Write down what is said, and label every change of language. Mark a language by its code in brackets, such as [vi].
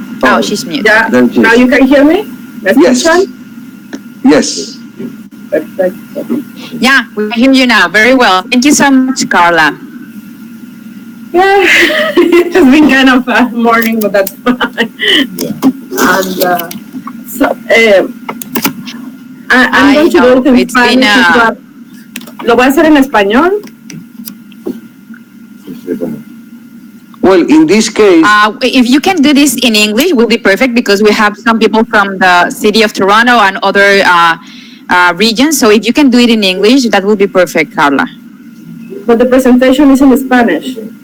[en] Oh, she's mute. Yeah, now you can hear me? Yes. Yes. Perfect. Yeah, we can hear you now. Very well. Thank you so much, Carla. Yeah, it has been kind of a morning, but that's fine. And so, I'm going to do it in Spanish, but [es] lo voy a hacer en español. [en] Well, in this case, if you can do this in English, will be perfect because we have some people from the city of Toronto and other regions. So if you can do it in English, that will be perfect, Carla. But the presentation is in Spanish.